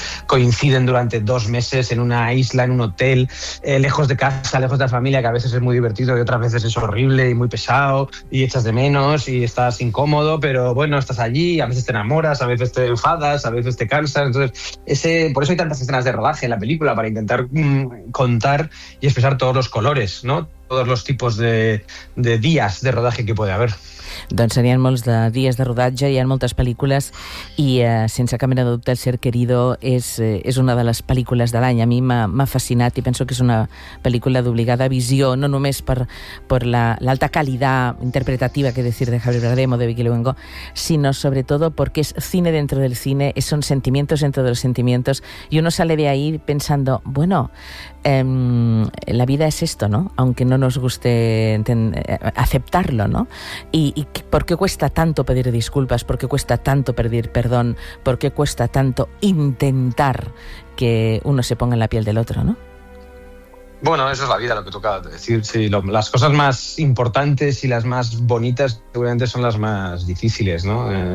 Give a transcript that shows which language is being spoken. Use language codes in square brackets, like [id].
[es] coinciden durante 2 meses en una isla, en un hotel, lejos de casa, lejos de la familia, que a veces es muy divertido y otras veces es horrible y muy pesado y echas de menos y estás incómodo, pero bueno, estás allí, a veces te enamoras, a veces te enfadas, a veces te cansas, entonces por eso hay tantas escenas de rodaje en la película, para intentar contar y expresar todos los colores, ¿no? Todos los tipos de días de rodaje que puede haber. [ca] Doncs serien molts de dies de rodatge, hi ha moltes pel·lícules i sense cap mena de dubte El Ser Querido és una de les pel·lícules de l'any. A mi m'ha fascinat i penso que és una pel·lícula d'obligada visió, no només per l'alta qualitat interpretativa, [es] que decir, [ca] de Javier Bardem o de Vicky Luengo, sinó sobretot perquè és [es] cine dentro del cine, [ca] són [es] sentimientos dentro de los sentimientos, [ca] i [es] uno sale de ahí pensando, bueno, la vida es esto, ¿no? Aunque no nos guste aceptarlo, ¿no? ¿Y por qué cuesta tanto pedir disculpas? ¿Por qué cuesta tanto pedir perdón? ¿Por qué cuesta tanto intentar que uno se ponga en la piel del otro, ¿no? Bueno, eso es la vida, lo que toca decir. Sí, las cosas más importantes y las más bonitas seguramente son las más difíciles, ¿no?